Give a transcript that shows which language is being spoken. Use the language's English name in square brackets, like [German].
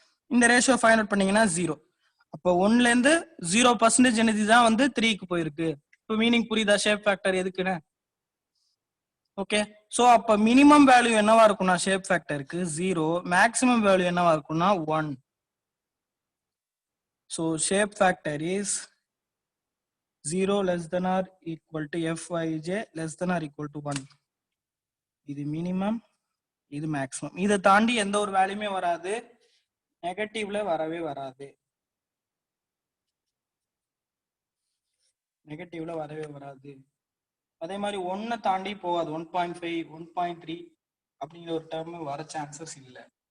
[Tamil] இந்த ratio find out பண்ணீங்கன்னா 0. அப்போ 1ல இருந்து 0% எனர்ஜி தான் வந்து 3க்கு போயிருக்கு. இப்போ மீனிங் புரியுதா ஷேப் ஃபேக்டர் எதுக்குன்னு? ஓகே, சோ அப்ப மினிமம் வேல்யூ என்னவா இருக்கும்னா ஷேப் ஃபேக்டருக்கு 0, மேக்ஸிமம் வேல்யூ என்னவா இருக்கும்னா 1. [English] So shape factor is 0 less than or equal to Fij less than or equal to 1. [Tamil] இது மினிமம், இது மேக்ஸிமம். இதை தாண்டி எந்த ஒரு வேல்யூமே வராது, நெகட்டிவ்ல வரவே வராது, நெகட்டிவ்ல வரவே வராது. அதே மாதிரி 1 தாண்டி போகாது, 1.5 1.3 அப்படிங்கிற ஒரு டேர்ம் வர சான்சஸ் இல்லை.